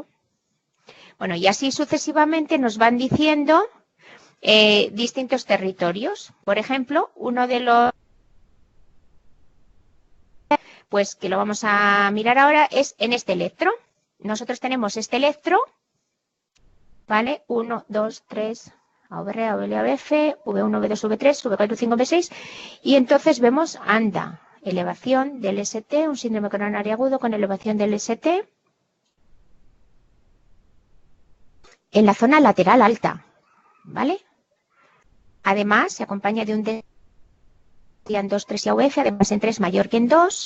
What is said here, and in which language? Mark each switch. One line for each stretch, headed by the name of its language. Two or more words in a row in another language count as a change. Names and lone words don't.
Spanish: Bueno, y así sucesivamente nos van diciendo distintos territorios. Por ejemplo, uno de los pues que lo vamos a mirar ahora es en este electro. Nosotros tenemos este electro, ¿vale? 1, 2, 3, AVR, AVL, AVF, V1, V2, V3, V4, V5, V6, y entonces vemos ANDA, elevación del ST, un síndrome coronario agudo con elevación del ST en la zona lateral alta, ¿vale? Además, se acompaña de un D en 2, 3 y AVF, además en 3 mayor que en 2.